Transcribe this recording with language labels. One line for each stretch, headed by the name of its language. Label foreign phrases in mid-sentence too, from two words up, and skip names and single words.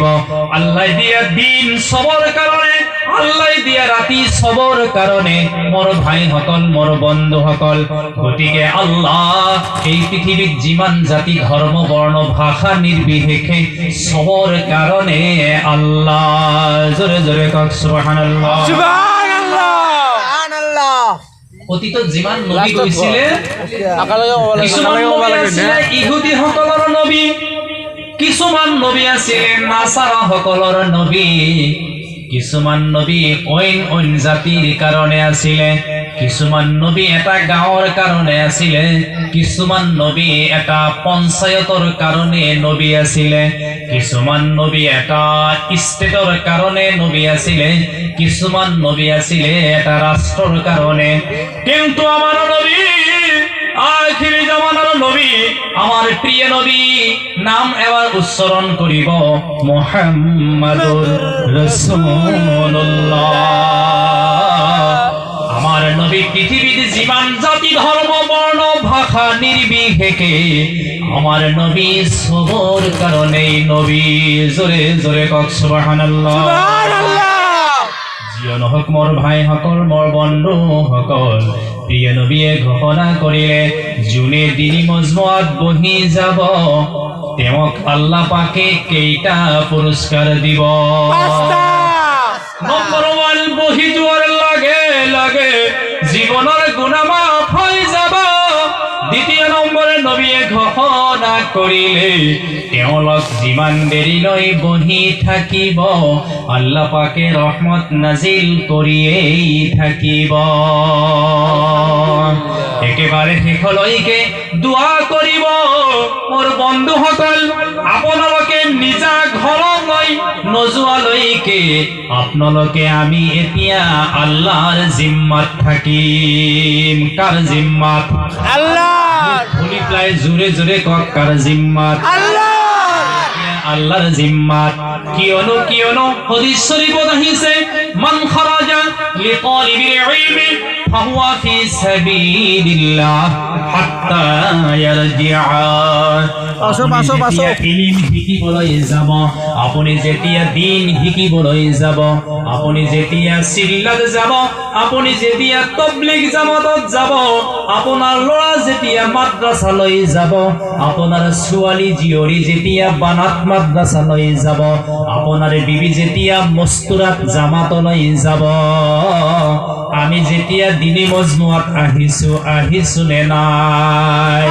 Assamese: আল্লাহ দিয়া দিন সবর কারণে, আল্লাহ দিয়া রাতি সবর কারণে মোর ভাই সকল, মোর বন্ধু সকল, গতিকে আল্লাহ এই পৃথিবীর যিমান জাতি ধর্ম বর্ণ ভাষা নির্বিশেষে সবর কারণে আল্লাহ। জোরে জোরে কক সুবহানাল্লাহ। অতীত যিমান নবী গৈছিলে, কিছুমান নবী আছিলে ইহুদী সকলৰ নবী, কিছুমান নবী আছিলে নাসাৰা সকলৰ নবী, কিছুমান নবী অইন জাতিৰ কাৰণে আছিলে, কিছুমান নবী এটা গাঁৱৰ কাৰণে আছিলে, কিছুমান নবী এটা পঞ্চায়তৰ কাৰণে নবী আছিলে, কিছুমান নবী এটা ষ্টেটৰ কাৰণে নবী আছিলে, কিছুমান নবী আছিলে এটা ৰাষ্ট্ৰৰ কাৰণে। কিন্তু আমাৰ নবী আখিৰি জামানাৰ নবী, আমার প্রিয় নবী নাম এবার উচ্চারণ করিব
Arabic: محمد رسول الله.
Assamese: আমার নবী পৃথিবীর জীবন জাতি ধর্ম বর্ণ ভাষা নির্বিশেষে আমার নবী সবর কারণে নবী। জোরে জোরে কক সুবহানাল্লাহ। জিয়ন হক মোর ভাই সকল, মোর বন্ধু সকল, প্রিয় নবীয়ে ঘোষণা কৰিলে যোনে দিনী মজমুআত বহি যাব তেওঁক আল্লাহ পাকে কেইটা পুরস্কার দিব? নম্বর 1, বহি যোৱাৰ লাগে জীৱনৰ গুনাহ মাফ হৈ যাব। দ্বিতীয় নম্বৰে নবীয়ে ঘোষণা কৰিলে তেওঁলোক যিমান দেৰিলৈ বহি থাকিব আল্লাহ পাকে ৰহমত নাজিল কৰিয়েই থাকিব। একেবাৰে শেষলৈকে দোয়া কৰিব। মোৰ বন্ধুসকল, আপোনালোকে নিজা ঘৰলৈ নোযোৱালৈকে আপোনালোকে আমি এতিয়া আল্লাহৰ জিম্মাত থাকিম। কাৰ জিম্মাত? আল্লাহ ভুলি পেলাই জোৰে জোৰে কওক, কাৰ জিম্মাত? আল্লাহ আল্লাহর জিম্মাত। কিয়নো হাদিস শরীফত আহিছে
Arabic: من خرج لطلب العلم فهو في سبيل الله حتى يرجع.
Assamese: ইলম শিকিবলৈ যাব, আপুনি যেতিয়া দিন শিকিবলৈ যাব, আপুনি যেতিয়া চিল্লাত যাব, আপুনি যেতিয়া তবলিগ জামাতত যাব, আপোনাৰ ল'ৰা যেতিয়া মাদ্ৰাসালৈ যাব, আপোনাৰ ছোৱালী জীয়ৰী যেতিয়া বানাত মাদ্রাসালৈ যাব, আপোনাৰ বিবি যেতিয়া মস্তুরাত জামাতলৈ যাব, আমি যেতিয়া দিনী মজমুআত আহিছো নে নাই?